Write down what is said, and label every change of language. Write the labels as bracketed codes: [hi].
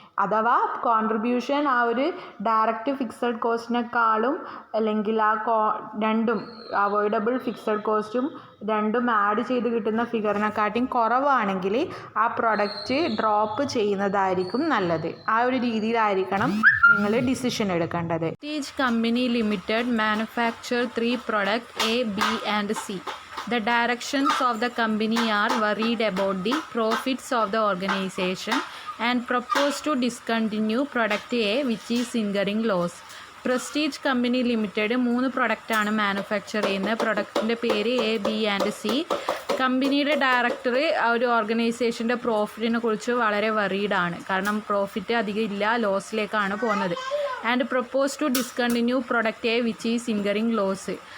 [ml] അഥവാ കോൺട്രിബ്യൂഷൻ ആ ഒരു ഡയറക്റ്റ് ഫിക്സഡ് കോസ്റ്റിനേക്കാളും അല്ലെങ്കിൽ ആ രണ്ടും അവോയ്ഡബിൾ ഫിക്സഡ് കോസ്റ്റും രണ്ടും ആഡ് ചെയ്ത് കിട്ടുന്ന ഫിഗറിനെക്കാട്ടിയും കുറവാണെങ്കിൽ ആ പ്രൊഡക്റ്റ് ഡ്രോപ്പ് ചെയ്യുന്നതായിരിക്കും നല്ലത്. ആ ഒരു രീതിയിലായിരിക്കണം നിങ്ങൾ ഡിസിഷൻ എടുക്കേണ്ടത്. [en] Prestige Company Limited manufacture 3 products A, B and C. The directions of the company are worried about the profits of the organization and propose to discontinue product A which is incurring loss. [ml] Prestige company limited 3 പ്രൊഡക്റ്റാണ് manufacture ചെയ്യുന്നത്. പ്രൊഡക്റ്റിൻ്റെ പേര് A, B and C. കമ്പനിയുടെ director ആ ഒരു ഓർഗനൈസേഷൻ്റെ പ്രോഫിറ്റിനെ കുറിച്ച് വളരെ വറീഡാണ്. കാരണം profit അധികം ഇല്ല, ലോസിലേക്കാണ് പോകുന്നത്. [en] And propose to discontinue product A which is incurring loss.